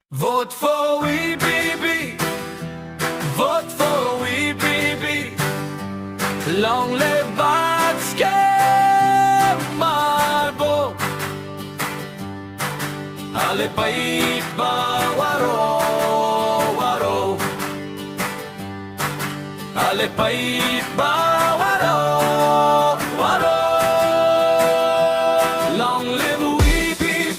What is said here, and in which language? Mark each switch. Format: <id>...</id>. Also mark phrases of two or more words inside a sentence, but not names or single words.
<en>Vote for EPP. Vote for EPP. Long live batskhem marbo.</en> <kha>Ale pait ba waro. Ale pait ba waro.</kha> <en>Long live EPP.</en>